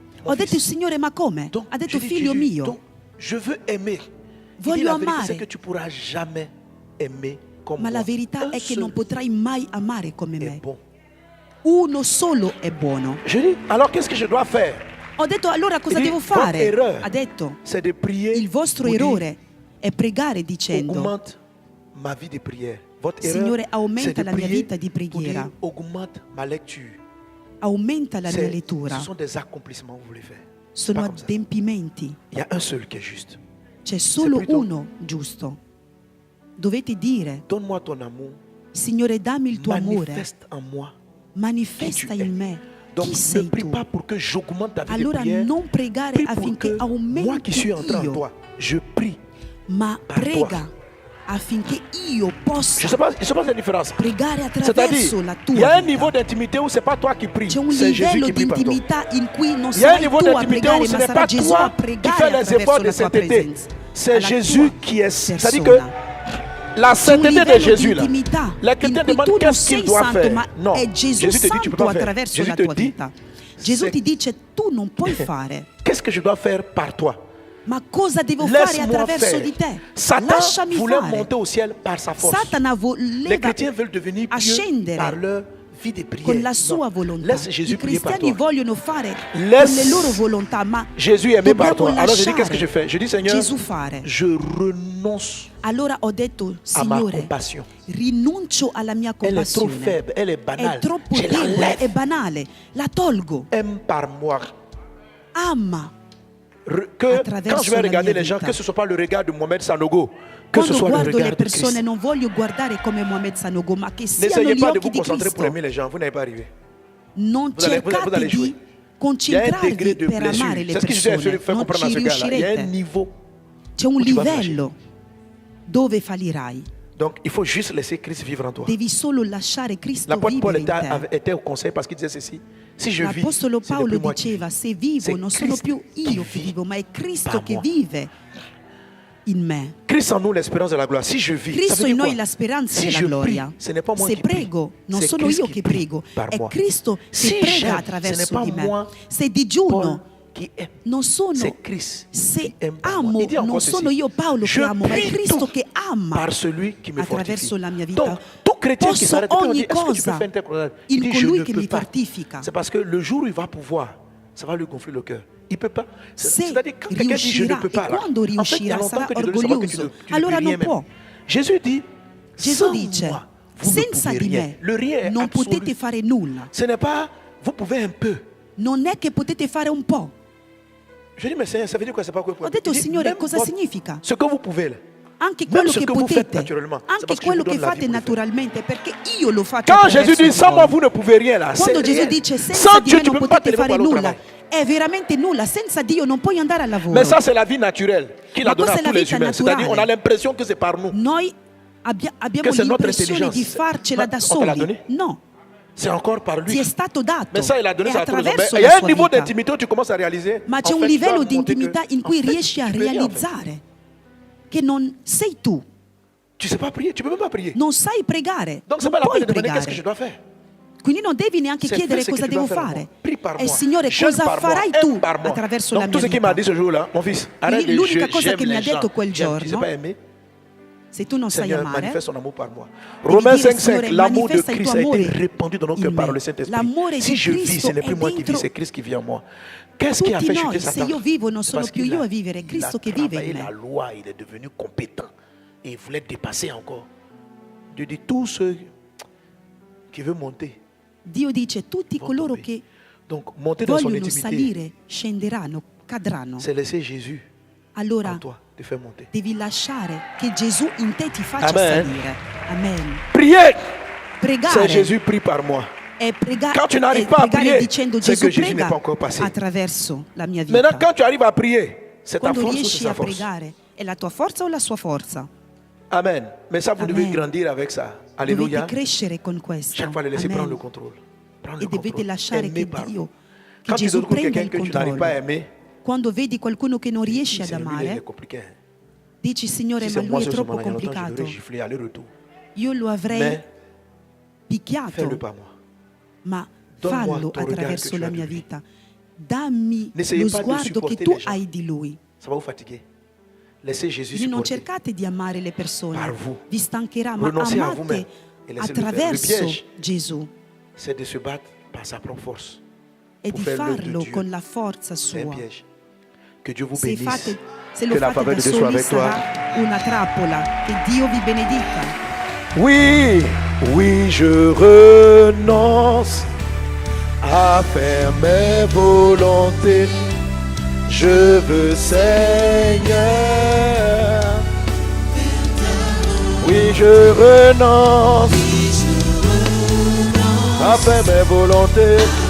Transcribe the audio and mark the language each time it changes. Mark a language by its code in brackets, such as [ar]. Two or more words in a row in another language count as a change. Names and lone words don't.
[it] Ho detto Signore, ma come? Ha detto figlio mio, voglio amare, ma la verità è che non potrai mai amare come me. Uno solo è buono. Ho detto allora cosa devo fare? Ha detto il vostro errore è pregare dicendo: [fr] augmente ma vie de prière. Votre erreur, [it] Signore, [fr] c'est [it] aumenta [fr] de [it] la mia [fr] prier [it] vita di [fr] pour dire, [it] preghiera, [fr] augmente ma lecture. [it] aumenta la mia lettura. [fr] Ce sont des accomplissements que vous voulez faire. [it] Sono adempimenti. [fr] Il y a un seul qui est juste. [it] C'è solo uno giusto. Dovete dire: [fr] Donne-moi ton amour. [it] Signore, dammi il tuo amore. [fr] Manifeste en moi. [it] Manifesta in me [fr] Donc [it] chi [fr] ne [it] sei [fr] prie [it] tu. [fr] pas pour que j'augmente ta vie [it] Allora [fr] de prière. [it] non pregare [fr] Prie pour [it] affinché [fr] que moi [it] aumenti [fr] qui suis entré en [it] io, [fr] toi, je prie. [it] ma [fr] par [it] prega [fr] toi. [it] affinché io possa [fr] Je ne sais pas la différence. [it] pregare attraverso [fr] C'est-à-dire, [it] la [fr] il y a un [it] tua [fr] niveau [it] vita. [fr] d'intimité où ce n'est pas toi qui pries, [it] C'è un [fr] c'est Jésus [it] livello [fr] qui [it] di [fr] prie par toi. [it] intimità in cui non [fr] Il y a un [it] sarai [fr] niveau [it] tu a [fr] d'intimité où [it] pregare, [fr] ce [it] ma [fr] n'est [it] sarà [fr] pas [it] Gesù a [fr] toi qui [it] pregare [fr] fais les efforts [it] attraverso [fr] de [it] la tua [fr] sainteté. [it] presenza. [fr] C'est [it] alla [fr] Jésus [it] tua [fr] qui est. C'est-à-dire que [it] persona. [fr] la [it] C'è un [fr] sainteté de [it] livello [fr] Jésus, [it] di [fr] là, [it] intimità [fr] les [it] in [fr] chrétiens [it] cui [fr] demandent [it] tu non [fr] qu'est-ce qu'il [it] sei [fr] doit [it] santo, [fr] faire. [it] ma [fr] Non, [it] è Gesù [fr] Jésus te dit tu peux [it] santo [fr] pas faire. [it] attraverso [fr] Jésus [it] la [fr] te [it] tua [fr] dit, [it] vita. Gesù [fr] c'est- [it] ti dice: tu non puoi fare. [fr] Qu'est-ce que je dois faire par toi? [it] Ma cosa devo fare [fr] Laisse-moi [it] attraverso [fr] faire. [it] di te? [fr] Satan [it] Lasciami [fr] voulait [it] fare. [fr] monter au ciel par sa force. [it] Satana [fr] Les [it] voleva [fr] chrétiens veulent devenir pieux [it] ascendere [fr] par leur vie de prière. [it] con la sua [fr] Non. [it] volontà. [fr] Laisse Jésus [it] I [fr] prier par [it] cristiani [fr] toi. [it] vogliono fare [fr] Laisse [it] con le loro volontà, ma [fr] Jésus aimé par toi. [it] dobbiamo [fr] Alors je dis qu'est-ce que je [it] lasciare [fr] fais? Je dis Seigneur, [it] Gesù fare. [fr] je renonce [it] Allora ho detto: [fr] à ma [it] Signore, [fr] compassion. [it] rinuncio alla mia [fr] Elle est trop [it] compassione. [fr] faible, elle est banale. [it] È troppo [fr] Je [it] debole, [fr] l'enlève. [it] è banale. La tolgo. [fr] Aime par moi. [it] Ama. [fr] Que [it] Attraverso [fr] quand je vais [it] la [fr] regarder [it] mia [fr] les gens, [it] vita. [fr] que ce ne soit pas le regard de Mohamed Sanogo, que ce [it] Quando [fr] soit le [it] guardo le [fr] regard de [it] persone [fr] Christ. [it] non voglio guardare come Mohamed Sanogo, ma che siano [fr] N'essayez [it] gli [fr] pas de [it] occhi [fr] vous [it] di [fr] concentrer pour [it] Cristo. [fr] aimer les gens, vous n'allez pas arriver. [it] Non [fr] Vous allez [it] cercate [fr] jouer. [it] di [fr] Il y a un degré [it] concentrarvi [fr] de [it] per [fr] blessure. [it] amare le [fr] C'est ce que je vais [it] persone. [fr] faire [it] Non [fr] comprendre à [it] ci [fr] ce gars-là. Il y a un [it] riuscirete. [fr] niveau. [it] C'è un [fr] où tu vas [it] livello dove fallirai. [fr] Donc il faut juste laisser Christ vivre en toi. [it] Devi solo lasciare Cristo [fr] L'apôtre Paul [it] vivere in te. [fr] était au conseil parce qu'il disait ceci. Si je vis, [it] L'Apostolo [fr] ce n'est [it] Paolo [fr] plus moi qui [it] diceva: [fr] vis. [it] se vivo [fr] C'est [it] non sono [fr] Christ [it] più [fr] qui [it] io che [fr] vit [it] vivo, ma è Cristo [fr] par [it] che [fr] moi. [it] vive in me. [fr] Christ en nous l'espérance de la gloire. Si je vis, ça [it] Cristo [fr] veut [it] in [fr] dire [it] noi [fr] quoi? [it] la speranza [fr] Si [it] della [fr] je [it] gloria. [fr] prie, ce n'est pas moi [it] Se [fr] qui prie. [it] prego, non [fr] C'est [it] sono [fr] Christ [it] io [fr] qui [it] che [fr] prie [it] prego, [fr] par [it] è [fr] moi. [it] Cristo che [fr] Si [it] prega [fr] j'aime, ce n'est [it] attraverso [fr] pas [it] di me. [fr] moi, [it] Se digiuno, [fr] Paul qui aime. [it] non sono, [fr] C'est Christ [it] se [fr] qui aime par moi. [it] amo, [fr] Il dit encore [it] non [fr] ceci. [it] sono io Paolo [fr] Je [it] che amo, ma è [fr] prie [it] Cristo [fr] tout [it] che ama [fr] par celui qui me [it] attraverso [fr] fortifie. [it] la mia vita. [fr] Donc, tout chrétien qui [it] Posso [fr] s'arrête, on dit, [it] ogni [fr] est-ce que tu peux [it] cosa [fr] faire un tel problème? Il [it] in [fr] dit, je [it] colui [fr] ne [it] che [fr] peux [it] mi [fr] pas. [it] fortifica. [fr] C'est parce que le jour où il va pouvoir, ça va lui gonfler le cœur. Il peut pas. [it] Se [fr] C'est-à-dire quand quelqu'un dit je ne [it] riuscirà, [fr] peux [it] e [fr] pas, là, [it] quando [fr] en fait, il y a [it] riuscirà [fr] longtemps [it] sarà [fr] que tu devrais savoir que [it] orgoglioso. [fr] tu ne [it] Allora [fr] peux [it] non [fr] rien [it] può. [fr] même. Jésus dit, [it] Gesù [fr] sans [it] dice: [fr] moi, vous ne [it] senza [fr] pouvez [it] di [fr] rien. [it] me [fr] Le rien est [it] non [fr] absolu. [it] potete fare nulla. [fr] Ce n'est pas, vous pouvez un peu. [it] Non è che potete fare un po'. [fr] Je dis, mais Seigneur, ça veut dire quoi? C'est pas quoi? [it] Ho detto: [fr] Il dit, [it] Signore, [fr] même [it] cosa [fr] votre- [it] significa? [fr] Ce que vous pouvez là. [it] Anche [fr] Même [it] quello [fr] ce [it] che [fr] que vous faites [it] potete, [fr] naturellement, c'est [it] anche [fr] parce que [it] quello [fr] je vous [it] che [fr] donne la [it] fate [fr] vie pour le faire. [it] naturalmente, perché io lo faccio [fr] Quand [it] attraverso [fr] Jésus dit, [it] di [fr] sans moi, [it] voi. [fr] vous ne pouvez rien là. [it] Quando [fr] c'est [it] Gesù [fr] rien. [it] dice: senza [fr] Sans [it] di [fr] Dieu, [it] me [fr] tu [it] non [fr] ne peux pas [it] potete [fr] te lever [it] fare [fr] pour aller au [it] nulla, [fr] travail. [it] è veramente nulla. Senza Dio non puoi andare al lavoro. [fr] Mais ça, c'est la vie naturelle qu'il a [it] Ma [fr] donnée à [it] questa è la [fr] tous les [it] vita [fr] humains. C'est-à-dire, on a [it] naturale. [fr] l'impression que c'est par nous. [it] Noi abbiamo Che [fr] c'est notre [it] l'impressione [fr] intelligence. [it] di farcela da [fr] Ma on te l'a [it] soli. [fr] donné? [it] No, [fr] C'est encore par lui. [it] ti è stato dato. [fr] Mais ça, il a donné [it] è [fr] ça à tous les hommes. Mais [it] attraverso [fr] il y [it] la [fr] a un [it] sua [fr] niveau [it] vita. [fr] d'intimité où tu commences à réaliser. [it] Ma c'è [fr] en [it] un [fr] fait, tu [it] livello [fr] dois [it] di [fr] montrer [it] intimità [fr] que, [it] in cui [fr] en fait, [it] riesci a [fr] tu peux rien, en fait. [it] realizzare che non sei tu, [fr] Tu ne sais pas prier, tu ne peux même pas prier. [it] non sai pregare, [fr] Donc, c'est [it] non [fr] pas la [it] puoi [fr] peine de demander qu'est-ce que je [it] pregare. [fr] dois faire. [it] Quindi non devi neanche [fr] C'est [it] chiedere [fr] fais ce [it] cosa [fr] que tu dois [it] devo [fr] faire en [it] fare. [fr] moi. Prie par [it] E [fr] moi. [it] Signore, [fr] Jeûne [it] cosa [fr] par moi. [it] farai [fr] Aime [it] tu [fr] par moi. [it] attraverso [fr] Donc, [it] la [fr] tout [it] mia [fr] ce qu'il m'a [it] vita? [fr] dit ce jour-là, mon fils, arrête de [it] l'unica [fr] je- [it] cosa [fr] j'aime [it] che mi ha [fr] les gens. [it] detto quel [fr] J'aime. Tu sais [it] giorno, [fr] pas aimer? [it] Se tu non sai [fr] Seigneur, [it] amare, [fr] manifeste ton amour par moi. [it] devi [fr] Romains [it] dire: [fr] 5,5, [it] Signore, [fr] l'amour de [it] manifesta il [fr] Christ [it] tuo [fr] a été [it] amore [fr] répandu dans nos cœurs [it] in [fr] par [it] me. [fr] le Saint-Esprit. [it] L'amore [fr] Si [it] di [fr] je vis, ce [it] Cristo [fr] n'est plus [it] è [fr] moi qui vis, [it] dentro [fr] c'est Christ qui vit en moi. Qu'est-ce qui a fait [it] tutti [fr] chuter [it] noi. Se [fr] Satan? [it] io vivo non [fr] C'est [it] sono [fr] parce [it] più [fr] qu'il [it] io [fr] a- [it] a vivere, è [fr] il a [it] Cristo che vive [fr] travaillé [it] in [fr] la [it] me. [fr] loi, il est devenu compétent et il voulait dépasser encore. Dieu dit tous ceux qui veulent monter. [it] Dio dice: tutti [fr] vont [it] coloro [fr] tomber. [it] che [fr] Donc monter dans son [it] vogliono [fr] intimité, [it] salire scenderanno, cadranno. [fr] c'est laisser Jésus [it] Allora [fr] en toi te faire monter. [it] devi lasciare che Gesù in te ti faccia [fr] Amen. [it] salire. [fr] Amen. Prier, c'est [it] Pregare [fr] Jésus prie par moi. [it] è [fr] Quand tu n'arrives pas a [it] pregare [fr] prier, [it] dicendo: [fr] c'est [it] Gesù [fr] que Jésus n'est [it] prega [fr] pas encore passé. [it] attraverso la mia vita. [fr] Maintenant, quand tu arrives à prier, c'est ta [it] Quando [fr] force ou c'est [it] riesci [fr] sa [it] a [fr] force? [it] pregare, è la tua forza o la sua forza? [fr] Amen. Mais ça, vous devez [it] Amen. [fr] grandir avec ça. [it] Dovete [fr] Alléluia. [it] crescere con questo. [fr] Chaque fois, les laisser [it] Amen. [fr] prendre le contrôle. Prendre [it] E [fr] le [it] dovete [fr] contrôle. [it] lasciare [fr] Aimer [it] che [fr] par [it] Dio, [fr] vous. [it] che [fr] Quand tu [it] Gesù [fr] trouves [it] prenda [fr] quelqu'un [it] il [fr] que tu n'arrives pas à [it] controllo. [fr] aimer, [it] Quando vedi qualcuno che non riesci ad [fr] c'est lui, il est [it] amare, [fr] compliqué. [it] dici: Signore, [fr] Si [it] ma [fr] c'est [it] lui [fr] moi [it] è [fr] ce [it] troppo [fr] moment-là, il y a longtemps, je [it] complicato. [fr] devrais gifler aller-retour. [it] Io lo avrei [fr] Mais [it] picchiato, [fr] fais-le pas moi. [it] ma [fr] Donne-moi [it] fallo [fr] ton regard [it] attraverso [fr] que tu [it] la [fr] as de [it] mia [fr] lui. [it] vita. Dammi [fr] N'essayez [it] lo [fr] pas de [it] sguardo che [fr] supporter [it] tu [fr] les gens. [it] hai di lui. [fr] Ça va vous fatiguer. Laissez Jésus [it] Quindi non [fr] supporter. [it] cercate di amare le persone, [fr] Par vous. [it] vi stancherà, ma [fr] Renoncez à vous-même [it] amate [fr] et laissez-le faire. Le [it] attraverso [fr] piège, [it] Gesù [fr] c'est de se battre par sa propre force. [it] e [fr] Pour [it] di [fr] faire l'œuvre de [it] farlo [fr] Dieu. [it] con la forza [fr] C'est un [it] sua. [fr] piège. Que Dieu vous [it] Se [fr] bénisse. [it] fate, Se lo [fr] Que la [it] fate faveur da de Dio sia soli [fr] avec toi. [it] sarà una trappola. Che Dio vi benedica. [fr] Oui, oui, je renonce à faire mes volontés. Je veux, Seigneur. Oui, je renonce à faire mes volontés.